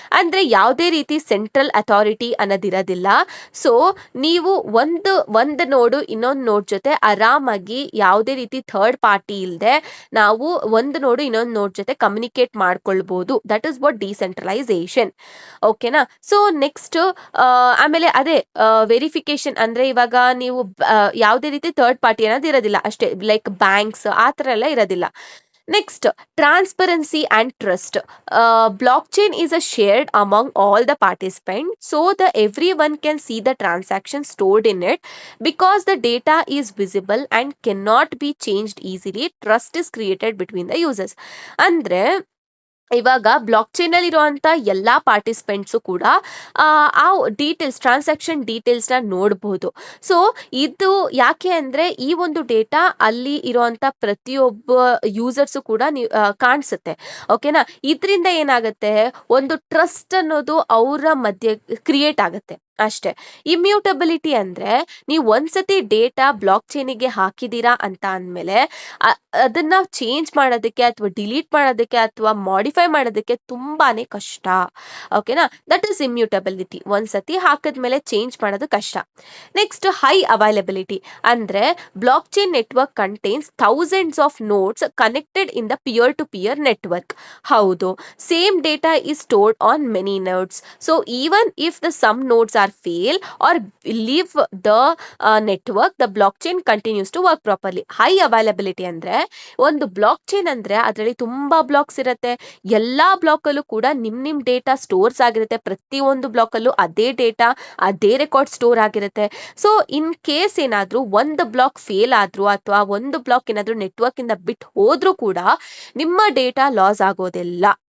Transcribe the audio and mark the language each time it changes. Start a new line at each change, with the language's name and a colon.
Kannada: ಅಂದ್ರೆ ಯಾವುದೇ ರೀತಿ ಸೆಂಟ್ರಲ್ ಅಥಾರಿಟಿ ಅನ್ನೋದಿರೋದಿಲ್ಲ. ಸೊ ನೀವು ಒಂದು ನೋಡು ಇನ್ನೊಂದು ನೋಡ್ ಜೊತೆ ಆರಾಮಾಗಿ ಯಾವುದೇ ರೀತಿ ಥರ್ಡ್ ಪಾರ್ಟಿ ಇಲ್ಲದೆ ನಾವು ಒಂದು ನೋಡು ಇನ್ನೊಂದು ನೋಡ್ ಜೊತೆ ಕಮ್ಯುನಿಕೇಟ್ ಮಾಡ್ಕೊಳ್ಬಹುದು.
English: That is what decentralisation.
Kannada: ಓಕೆನಾ? ಸೊ ನೆಕ್ಸ್ಟ್ ಆಮೇಲೆ ಅದೇ ವೆರಿಫಿಕೇಶನ್ ಅಂದ್ರೆ ಇವಾಗ ನೀವು ಯಾವುದೇ ರೀತಿ ಥರ್ಡ್ ಪಾರ್ಟಿ ಅನ್ನೋದು ಇರೋದಿಲ್ಲ ಅಷ್ಟೇ, ಲೈಕ್ ಬ್ಯಾಂಕ್ಸ್ ಆ ಥರ ಎಲ್ಲ ಇರೋದಿಲ್ಲ.
English: Next transparency and trust. Blockchain is a shared among all the participants, so the everyone can see the transaction stored in it. Because the data is visible and cannot be changed easily, trust is created between the users.
Kannada: ಅಂದ್ರೆ ಇವಾಗ block chain ಅಲ್ಲಿ ಇರುವಂತ ಎಲ್ಲಾ participants ಕೂಡ ಆ details transaction ಡೀಟೇಲ್ಸ್ನ ನೋಡಬಹುದು. So ಇದು ಯಾಕೆ ಅಂದ್ರೆ ಈ ಒಂದು ಡೇಟಾ ಅಲ್ಲಿ ಇರುವಂತ ಪ್ರತಿಯೊಬ್ಬ ಯೂಸರ್ಸು ಕೂಡ ಕಾಣಿಸುತ್ತೆ. ಓಕೆನಾ? ಇದರಿಂದ ಏನಾಗುತ್ತೆ, ಒಂದು ಟ್ರಸ್ಟ್ ಅನ್ನೋದು ಅವರ ಮಧ್ಯೆ ಕ್ರಿಯೇಟ್ ಆಗುತ್ತೆ ಅಷ್ಟೇ. ಇಮ್ಯೂಟಬಿಲಿಟಿ ಅಂದ್ರೆ ನೀವು ಒಂದ್ಸತಿ ಡೇಟಾ ಬ್ಲಾಕ್ ಚೈನಿಗೆ ಹಾಕಿದೀರಾ ಅಂತ ಅಂದ್ಮೇಲೆ ಅದನ್ನ ಚೇಂಜ್ ಮಾಡೋದಕ್ಕೆ ಅಥವಾ ಡಿಲೀಟ್ ಮಾಡೋದಕ್ಕೆ ಅಥವಾ ಮಾಡಿಫೈ ಮಾಡೋದಕ್ಕೆ ತುಂಬಾನೇ ಕಷ್ಟ. ಓಕೆನಾ?
English: That is immutability.
Kannada: ಒಂದ್ಸತಿ ಹಾಕಿದ್ಮೇಲೆ ಚೇಂಜ್ ಮಾಡೋದು ಕಷ್ಟ.
English: Next high availability ಅಂದ್ರೆ blockchain network contains thousands of nodes connected in the peer to peer network. ಹೌದು, same data is stored on many nodes. So even if the some nodes are fail or leave the network, the blockchain continues to work properly. High availability
Kannada: ಅಂದ್ರೆ ಒಂದು block chain ಅಂದ್ರೆ ಅದರಲ್ಲಿ ತುಂಬಾ blocks ಇರುತ್ತೆ. ಎಲ್ಲಾ block ಅಲ್ಲೂ ಕೂಡ ನಿಮ್ ಡೇಟಾ ಸ್ಟೋರ್ಸ್ ಆಗಿರುತ್ತೆ. ಪ್ರತಿಯೊಂದು ಬ್ಲಾಕ್ ಅಲ್ಲೂ ಅದೇ ಡೇಟಾ ಅದೇ ರೆಕಾರ್ಡ್ ಸ್ಟೋರ್ ಆಗಿರುತ್ತೆ. ಸೊ ಇನ್ ಕೇಸ್ ಏನಾದ್ರೂ ಒಂದು ಬ್ಲಾಕ್ ಫೇಲ್ ಆದ್ರೂ ಅಥವಾ ಒಂದು ಬ್ಲಾಕ್ ಏನಾದ್ರೂ ನೆಟ್ವರ್ಕ್ ಇಂದ ಬಿಟ್ಟು ಹೋದ್ರೂ ಕೂಡ ನಿಮ್ಮ ಡೇಟಾ ಲಾಸ್ ಆಗೋದಿಲ್ಲ.